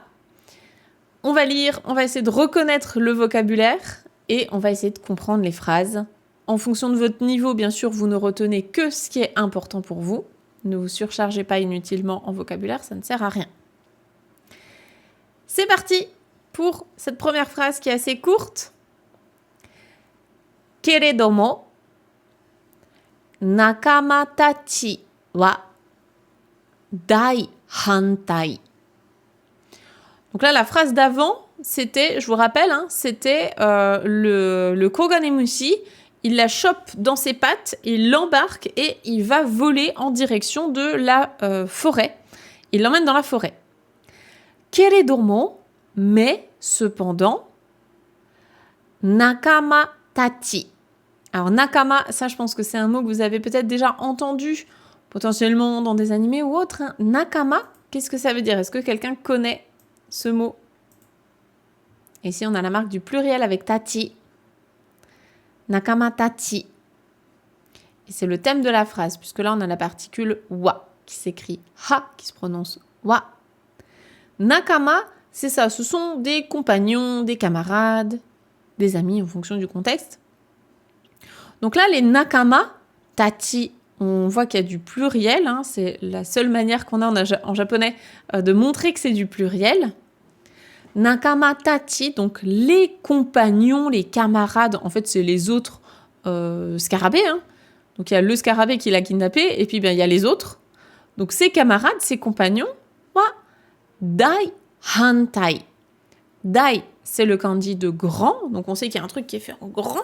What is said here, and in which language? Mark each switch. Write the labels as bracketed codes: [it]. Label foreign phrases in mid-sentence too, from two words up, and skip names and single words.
[fr] On va lire, on va essayer de reconnaître le vocabulaire et on va essayer de comprendre les phrases. En fonction de votre niveau, bien sûr, vous ne retenez que ce qui est important pour vous. Ne vous surchargez pas inutilement en vocabulaire, ça ne sert à rien. C'est parti pour cette première phrase qui est assez courte. [ja] けれども、仲間たちは大反対. [fr] Donc là, la phrase d'avant, c'était, je vous rappelle, c'était le koganemushi. Il la chope dans ses pattes, il l'embarque et il va voler en direction de la forêt. Il l'emmène dans la forêt. Keredomo, mais cependant, [ja] 仲間たち. [fr] Alors nakama, ça je pense que c'est un mot que vous avez peut-être déjà entendu, potentiellement dans des animés ou autres. Nakama, qu'est-ce que ça veut dire? Est-ce que quelqu'un connaît ce mot? Ici, on a la marque du pluriel avec tachi. [ja] 仲間たち. [fr] Et c'est le thème de la phrase, puisque là, on a la particule wa, qui s'écrit ha, qui se prononce wa. Nakama, c'est ça, ce sont des compagnons, des camarades. des amis en fonction du contexte. Donc là, les [ja] nakama, tachi, [fr] on voit qu'il y a du pluriel, hein, c'est la seule manière qu'on a en japonais de montrer que c'est du pluriel. [ja] 仲間たち, [fr] donc les compagnons, les camarades, en fait c'est les autres scarabées. Hein. Donc il y a le scarabée qui l'a kidnappé, et puis il y a les autres. Donc ses camarades, ses compagnons, [ja] wa dai hantai. [fr] Dai, c'est le kanji de grand, donc on sait qu'il y a un truc qui est fait en grand.